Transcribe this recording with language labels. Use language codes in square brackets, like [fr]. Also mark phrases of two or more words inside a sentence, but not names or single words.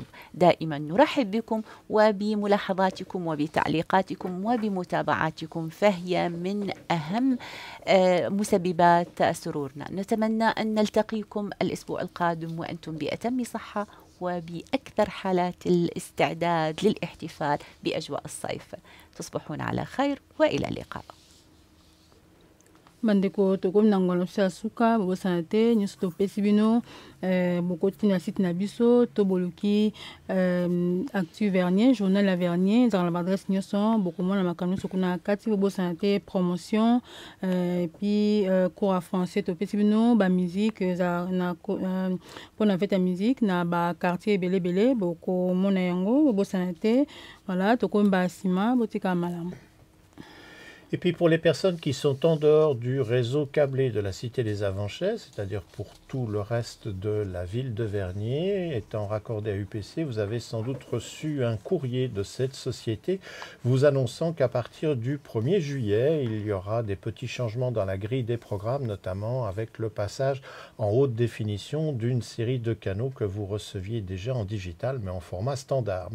[ar] دائما نرحب بكم وبملاحظاتكم وبتعليقاتكم وبمتابعاتكم، فهي من أهم مسببات سرورنا. نتمنى أن نلتقيكم الأسبوع القادم وأنتم بأتم صحة وبأكثر حالات الاستعداد للاحتفال بأجواء الصيف. تصبحون على خير وإلى اللقاء. [ln] Bandeko tokomi na ngolo sa suka bobosana te nyonso topesi bino bokoti na site na biso to boluki Actu Vernier, journal la Vernier ezala na badresse nyonso bokomona makambo nyonso kuna kati bobosana te [fr] promotion puis cours à français [ln] topesi bino bamusike mpona fete ya musique na baquartier ebelebele bokomona yango bobosana te. Voilà, tokomi basima botika malamu. [fr] Et puis pour les personnes qui sont en dehors du réseau câblé de la Cité des Avanchais, c'est-à-dire pour tout le reste de la ville de Vernier, étant raccordé à UPC, vous avez sans doute reçu un courrier de cette société vous annonçant qu'à partir du 1er juillet, il y aura des petits changements dans la grille des programmes, notamment avec le passage en haute définition d'une série de canaux que vous receviez déjà en digital, mais en format standard.